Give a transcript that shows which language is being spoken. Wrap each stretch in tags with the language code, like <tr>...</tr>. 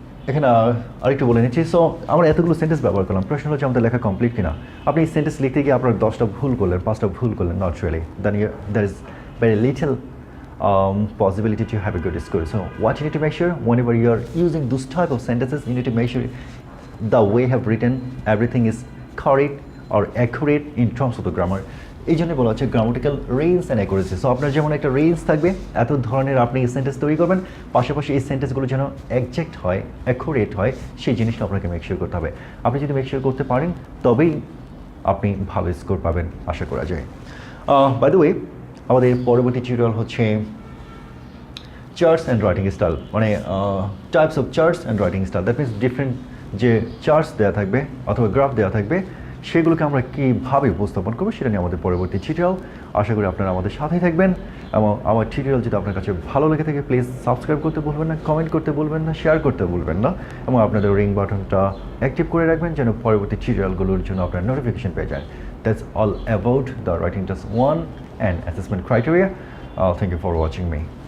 <bn>এখানে আরেকটু বলে নিচ্ছি। সো আমরা এতগুলো সেন্টেন্স ব্যবহার করলাম, প্রশ্ন হচ্ছে আমাদের লেখা কমপ্লিট কিনা। আপনি এই সেন্টেন্স লিখতে গিয়ে আপনার 10টা ভুল করলেন,</bn> <en>5টা ভুল করলেন, not really, then there is very little possibility to have a good score. So what you need to make sure, whenever you are using those type of sentences, you need to make sure the way you have written everything is correct or accurate in terms of the grammar.</en> <bn>এই জন্য বলা হচ্ছে grammatical range and accuracy. So আপনার যেমন একটা range থাকবে, এত ধরনের আপনি এই সেন্টেন্স তৈরি করবেন, পাশাপাশি এই সেন্টেন্সগুলো যেন একজ্যাক্ট হয়, অ্যাকুরেট হয়, সেই জিনিসটা আপনাকে মেক শিওর করতে হবে। আপনি যদি মেক শিওর করতে পারেন, তবেই আপনি ভালো স্কোর পাবেন আশা করা যায়।</bn> <en>by the way,</en> <bn>আমাদের পরবর্তী টিউটোরিয়াল হচ্ছে চার্টস অ্যান্ড রাইটিং স্টাইল, মানে types of charts and writing style. That means different যে চার্টস দেওয়া থাকবে অথবা গ্রাফ দেওয়া থাকবে, সেগুলোকে আমরা কীভাবে উপস্থাপন করবো সেটা নিয়ে আমাদের পরবর্তী টিউটোরিয়াল। আশা করি আপনারা আমাদের সাথেই থাকবেন, এবং আমার টিউটোরিয়াল যদি আপনার কাছে ভালো লেগে থাকে, প্লিজ সাবস্ক্রাইব করতে ভুলবেন না, কমেন্ট করতে ভুলবেন না, শেয়ার করতে ভুলবেন না, এবং আপনাদের রিং বাটনটা অ্যাক্টিভ করে রাখবেন যেন পরবর্তী টিউটোরিয়ালগুলোর জন্য আপনার নোটিফিকেশন পেয়ে যায়।</bn> <en>That's all about the writing test 1 and assessment criteria. Thank you for watching me.</en>